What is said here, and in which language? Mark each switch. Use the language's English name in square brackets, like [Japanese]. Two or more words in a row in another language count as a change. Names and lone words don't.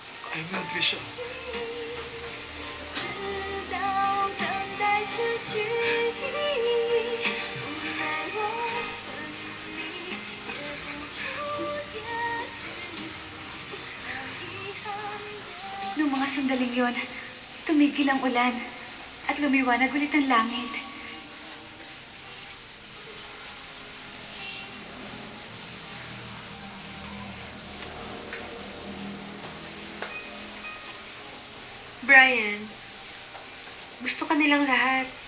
[English] I will, Trisha. [Chinese] 直到等待失去意义，不在我生命里写不出结局，让遗憾。 [Filipino] Noong mga sandaling yon, tumigil ang ulan at lumiwanag ulit ang langit. Brian, gusto ka nilang lahat.